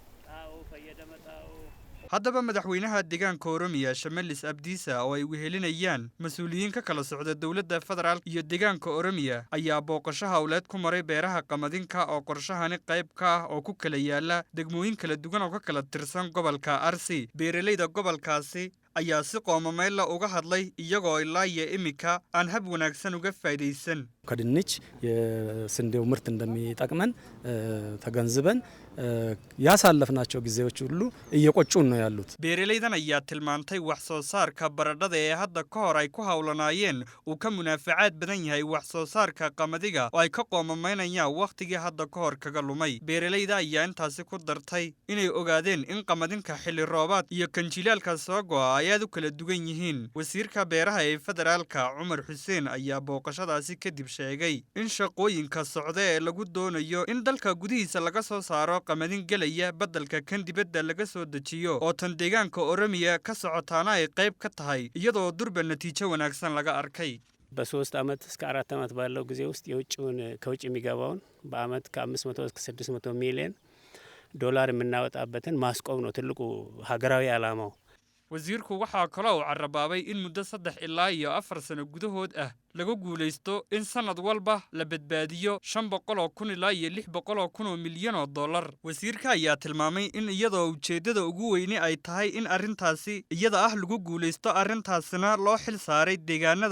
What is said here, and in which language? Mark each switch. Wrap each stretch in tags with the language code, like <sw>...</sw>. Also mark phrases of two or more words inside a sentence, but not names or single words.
<so>haddaba madaxweynaha deegaanka Oromiya Shamalis Abdiisa oo ay wehelinayaan mas'uuliyiin ka kala socda dawladda federaal iyo deegaanka Oromiya ayaa booqasho hawleed ku maray beeraha qamadinka oo qorshahani qayb ka ah oo ku kala yaala degmooyin kala duwan oo ka kala tirsan gobolka Arsi beeraleyda gobolkaasi ayaa si qoomameyl la uga hadlay iyagoo ilaa iyo imika aan hab wanaagsan uga faa'iideysan</so> <am>ከድንች የስንዴው ምርት እንደሚጠቅመን ተገንዝበን ያሳለፍናቸው ጊዜዎች ሁሉ እየቆጩን ነው ያሉት</am> <so>beeraleydan ayaa tilmaantay wax soo saarka baradhada ee hadda ka hor ay ku hawlanaayeen uu ka munaafacaad badan yahay wax soo saarka qamadiga oo ay ka qoomameynayaan waqtigii hadda ka hor kaga lumay beeraleyda ayaa intaasi ku dartay inay ogaadeen in qamadinka xilli roobaad iyo kanjilaalka soo go'a ay aad u kala duwan yihiin wasiirka beeraha ee federaalka Umar Hussein ayaa booqashadaasi kadib sheegay in shaqooyinka socda ee lagu doonayo in dalka gudihiisa laga soo saaro qamadin galaya badalka kan dibadda laga soo dejiyo oo tan deegaanka Oromiya ka socotaana ay qayb ka tahay iyadoo durba natiijo wanaagsan laga arkay</so> <am>በ3 አመት እስከ 4 አመት ባለው ጊዜ ውስጥ ከውጭ የሚገባውን በአመት ከ500 እስከ 600 ሚሊዮን ዶላር የምናወጣበትን ማስቆም ነው ትልቁ ሀገራዊ ዓላማው</am> <so>wasiirku waxa kale oo carabaabay in muddo 3 ilaa iyo 4 sano gudahood ah lagu guuleysto in sanad walba la badbaadiyo 500,000 ilaa iyo 600,000 milyan oo dollar wasiirka ayaa tilmaamay in iyadoo ujeedada ugu weyn ay tahay in arintaasi iyada ah lagu guuleysto arintaasina loo xil saaray deegaanada</so>